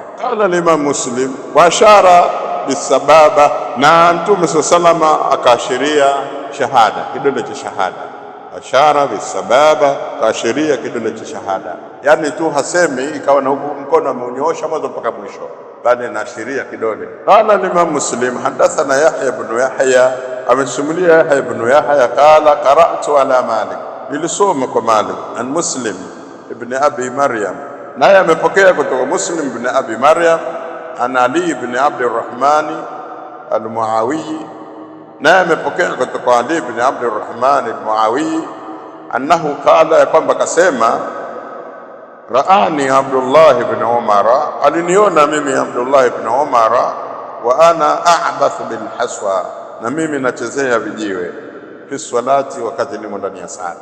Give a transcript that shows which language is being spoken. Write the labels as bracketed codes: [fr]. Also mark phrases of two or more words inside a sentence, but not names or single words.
[ar] قال الإمام مسلم وأشار بالسبابة, [sw] na Mtume sallallahu akaashiria shahada, kidole cha shahada. [ar] أشار بالسبابة, [sw] kaashiria kidole cha shahada, yani tu hasemi ikawa na mkono ameunyoosha mwanzo mpaka mwisho, bali anaashiria kidole. [ar] قال الإمام مسلم حدثنا يحيى بن يحيى, [sw] amesimulia Yahya ibn Yahya [ar] قال قرأت على مالك, [sw] nilisoma kwa Malik an Muslim ibn Abi Maryam, naye amepokea kutoka Muslim ibn Abi Maryam an Ali ibn Abdurrahman al-Muawi, naye amepokea kutoka Ali ibn Abdurrahman al-Muawi [ar] أنه قال, [sw] ya kwamba kasema raani Abdullah ibn Umar, aliniona mimi Abdullah ibn Umar, [ar] وأنا أعبث بالحصى, [sw] na mimi nachezea vijiwe [ar] في الصلاة, [sw] wakati nimo ndani ya sala.